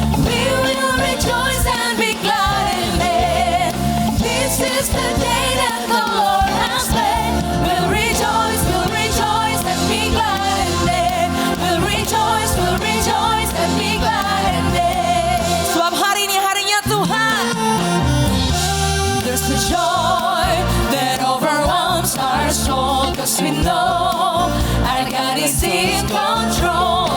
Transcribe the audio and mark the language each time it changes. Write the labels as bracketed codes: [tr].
[en] We will rejoice and be glad in it. This is the day that the Lord has made. We'll rejoice and be glad in it. We'll rejoice and be glad in it. [ms] Sebab hari ini harinya Tuhan. [en] There's a joy that overwhelms our soul, 'cause we know our God is in control.